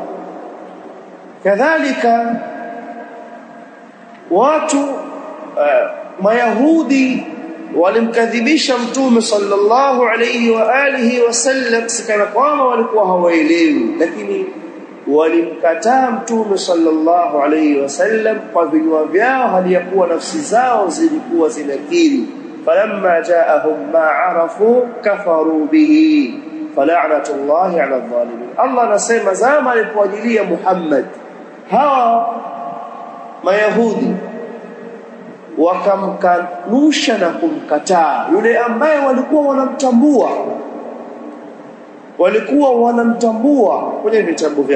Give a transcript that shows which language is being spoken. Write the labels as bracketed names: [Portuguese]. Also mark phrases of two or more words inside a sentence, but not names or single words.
[Swahili] Kadhalika watu Mayahudi walimkadhibisha Mtume [Arabic] صلى الله عليه وعلى آله وسلم, [Swahili] sikana kwamba walikuwa hawaelewi, lakini walimkataa Mtume [Arabic] صلى الله عليه وسلم [Swahili] kwa vinywa vyao, hali ya kuwa nafsi zao zilikuwa zinakiri. [Arabic] فلما جاءهم ما عرفوا كفروا به فلعنة الله على الظالمين. [Swahili] Allah anasema zama alipoajilia Muhammad, hawa Mayahudi wakamkanusha na kumkataa yule ambaye walikuwa wanamtambua kwenye vitabu vyao.